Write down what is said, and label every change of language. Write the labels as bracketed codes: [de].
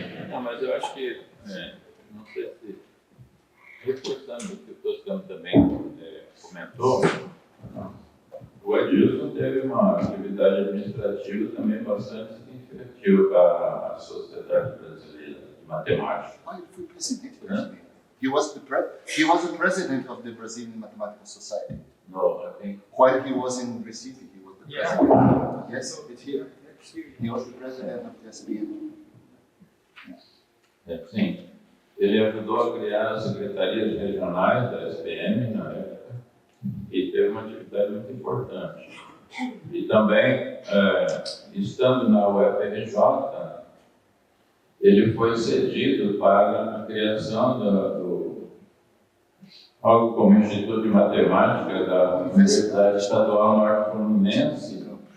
[pt] Não, mas eu acho que, não sei se, reforçando o que o Toscano também comentou, o Adilson teve uma atividade administrativa também bastante significativa para a sociedade brasileira de matemática. [en] He [pt] foi presidente brasileiro. [en] He was the president of the Brazilian Mathematical Society. No, I think. While he was in Recife, he was the president. Yes, it's here. He was the president of the SBM. [pt] Sim, ele ajudou a criar as secretarias regionais da SPM na época e teve uma atividade muito importante. E também, estando na UFRJ, ele foi cedido para a criação algo como Instituto de Matemática da Universidade Estadual Norte Fluminense.